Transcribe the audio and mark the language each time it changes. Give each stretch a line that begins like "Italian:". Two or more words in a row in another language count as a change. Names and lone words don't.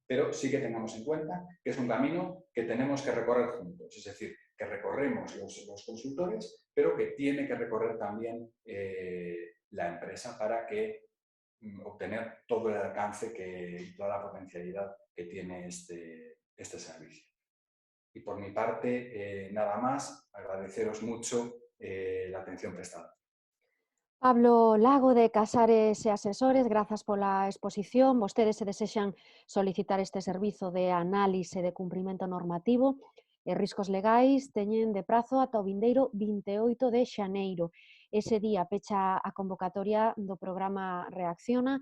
Spanish: Pero sí que tengamos en cuenta que es un camino que tenemos que recorrer juntos, es decir, que recorremos los consultores, pero que tiene que recorrer también la empresa para que obtener todo el alcance y toda la potencialidad que tiene este servicio. Y por mi parte, nada más, agradeceros mucho la atención prestada. Pablo Lago,
Galician: de Casares e Asesores, grazas pola exposición. Vostedes se desexan solicitar este servizo de análise de cumprimento normativo e riscos legais, teñen de prazo ata o vindeiro 28 de xaneiro. Ese día pecha a convocatoria do programa Reacciona.